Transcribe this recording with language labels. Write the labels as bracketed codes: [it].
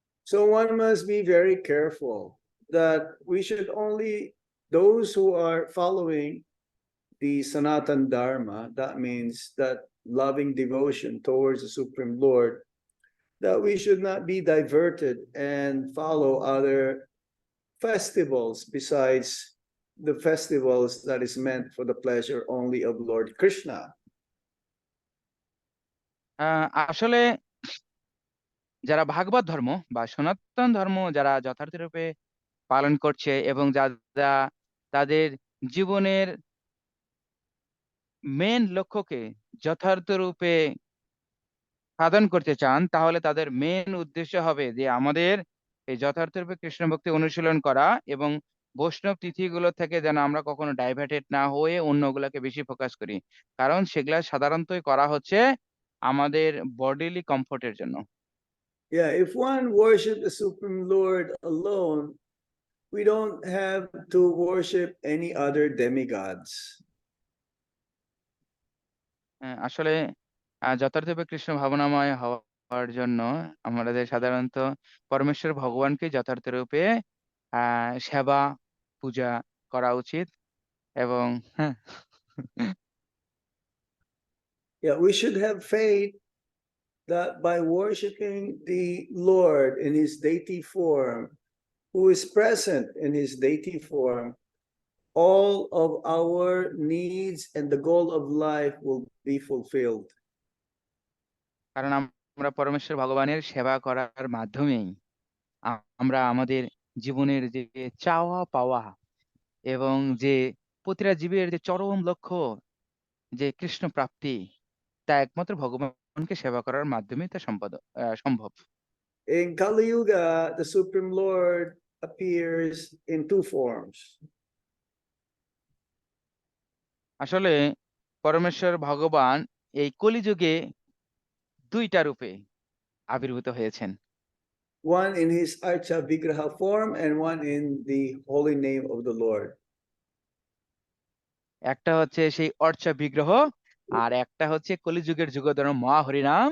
[en] So one must be very careful that we should only, those who are following the Sanatan Dharma, that means that loving devotion towards the Supreme Lord, that we should not be diverted and follow other festivals besides the festivals that is meant for the pleasure only of Lord Krishna. [bn] আসলে যারা ভাগবত ধর্ম বা সনাতন ধর্ম যারা যথার্থরূপে পালন করছে এবং যারা তাদের জীবনের মেন লক্ষ্যকে যথার্থরূপে সাধন করতে চান, তাহলে তাদের মেন উদ্দেশ্য হবে যে আমাদের এই যথার্থরূপে কৃষ্ণ ভক্তি অনুশীলন করা এবং বৈষ্ণব তিথিগুলো থেকে যেন আমরা কখনো ডাইভার্টেড না হয়ে অন্যগুলোকে বেশি ফোকাস করি, কারণ সেগুলা সাধারণতই করা হচ্ছে আমাদের বডিলি কমফোর্টের জন্য। [en] Yeah, if one worship the Supreme Lord alone, we don't have to worship any other demigods. [bn] আসলে যথার্থরূপে কৃষ্ণ ভাবনাময় হওয়ার জন্য আমাদের সাধারণত পরমেশ্বর ভগবানকে যথার্থরূপে সেবা পূজা করা উচিত এবং হ্যাঁ [en] Yeah, we should have faith that by worshiping the Lord in his deity form, who is present in his deity form, all of our needs and the goal of life will be fulfilled. [bn] কারণ আমরা পরমেশ্বর ভগবানের সেবা করার মাধ্যমেই আমরা আমাদের জীবনের যে চাওয়া পাওয়া এবং যে প্রতিটা জীবের যে চরম লক্ষ্য যে কৃষ্ণ প্রাপ্তি, তা একমাত্র ভগবানকে সেবা করার মাধ্যমেই তা সম্ভব। [en] In Kali Yuga, the Supreme Lord appears in two forms. [bn] আসলে পরমেশ্বর ভগবান এই কলিযুগে দুইটা রূপে আবির্ভূত হয়েছেন, [en] One in his Archa Vigraha form and one in the holy name of the Lord. [bn] একটা হচ্ছে সেই অর্চা বিগ্রহ আর একটা হচ্ছে কলিযুগের যুগধর্ম মহা হরিনাম